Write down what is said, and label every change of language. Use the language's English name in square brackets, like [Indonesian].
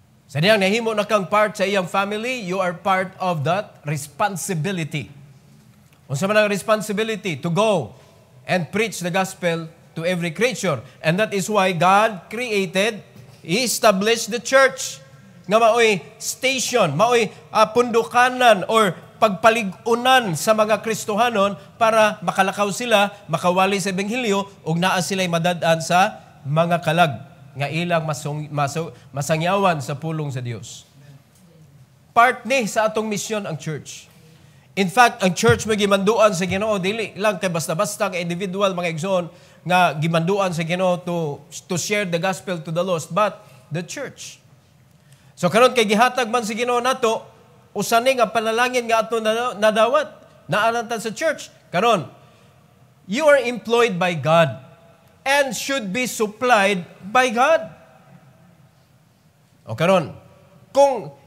[Cebuano] Sa diyang nahimo na kang part sa iyang family, [English] you are part of that responsibility. [Cebuano] Unsa man ang responsibility? [English] To go and preach the gospel to every creature. And that is why God created, He established the church. [Cebuano] Nga maoy station, maoy pundukanan or pagpaligunan sa mga Kristohanon para makalakaw sila, makawali sa Ebanghelyo, ug naa sila'y madad-an sa mga kalag nga ilang masangyawan sa pulong sa Dios. Part ni sa atong mission ang church. In fact, ang church may gimanduan sa Ginoo, dili lang kay basta-basta ka individual mga igsoon nga gimanduan sa Ginoo [English] to share the gospel to the lost, but the church. [Cebuano] So karon kay gihatag man sa Ginoo nato usa ni nga panalangin nga ato nadawat naanantan sa church. [English] Karon, you are employed by God and should be supplied by God. [Cebuano] O karon, kung